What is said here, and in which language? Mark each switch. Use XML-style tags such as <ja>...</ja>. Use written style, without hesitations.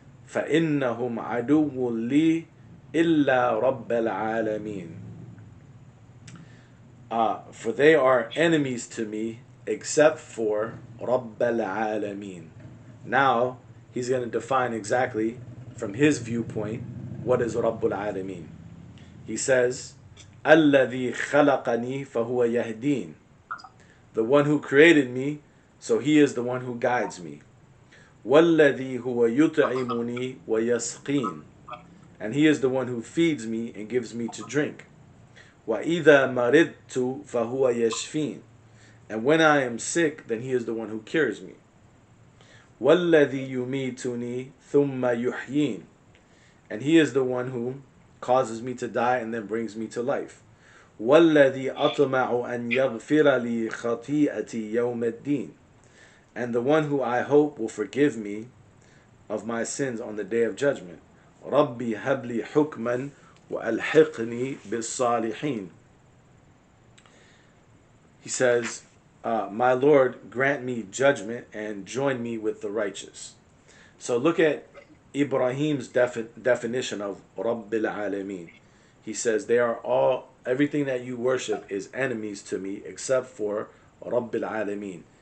<ar>فَإِنَّهُمْ عَدُوٌّ لِي إِلَّا رَبَّ الْعَالَمِينَ.</ar> <en>For they are enemies to me except for Rabb al-Alameen. Now he's going to define exactly from his viewpoint what is Rabbul Alameen. He says,</en> <ar>الَّذِي خَلَقَنِي فَهُوَ يَهْدِينَ.</ar> <en>The one who created me, so he is the one who guides me.</en> <ar>وَالَّذِي هُوَ يُطْعِمُنِي وَيَسْقِينَ.</ar> <en>And he is the one who feeds me and gives me to drink.</en> <ar>وَإِذَا مَرِضْتُ فَهُوَ يَشْفِينَ.</ar> <en>And when I am sick, then he is the one who cures me.</en> <ar>وَالَّذِي يُمِيتُنِي ثُمَّ يُحْيِينَ.</ar> <en>And he is the one who causes me to die and then brings me to life.</en> <ar>وَالَّذِي أَطْمَعُ أَنْ يَغْفِرَ لِي خَطِيئَتِي يَوْمَ الدِّينِ.</ar> <en>And the one who I hope will forgive me of my sins on the day of judgment.</en> <ar>رَبِّي هَبْ لِي حُكْمًا وَأَلْحِقْنِي بِالصَّالِحِينَ.</ar> <en>He says, My Lord, grant me judgment and join me with the righteous. So look at Ibrahim's definition of Rabbil Aalameen. He says they are all everything that you worship is enemies to me except for Rabbil Aalameen.</en>